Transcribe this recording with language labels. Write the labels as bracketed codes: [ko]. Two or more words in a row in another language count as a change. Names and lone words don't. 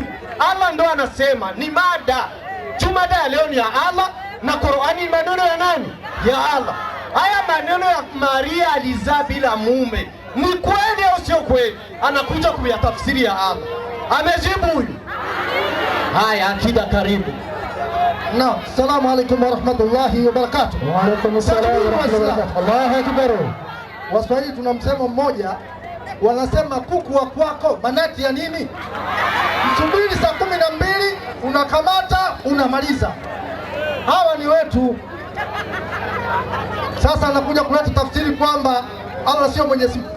[sw] Allah ndo anasema ni mada. Mada ya leo ni ya Allah na Qur'ani maneno ya nani? [ar] يا الله. [sw] Haya maneno ya Maria alizaa bila mume, ni kweli au sio kweli? Anakuja kuyatafsiri ya Allah. Amejibu huyu. Haya, akida karibu. Naam, [ar] السلام عليكم ورحمة الله وبركاته. وعليكم السلام ورحمة الله وبركاته. الله أكبر. [sw] Waswahili tuna msemo mmoja, wanasema kuku wa kwako banati ya nini? Msubiri saa 12 unakamata unamaliza. Hawa ni wetu. Sasa anakuja kuleta tafsiri kwamba Allah sio Mwenyezi Mungu.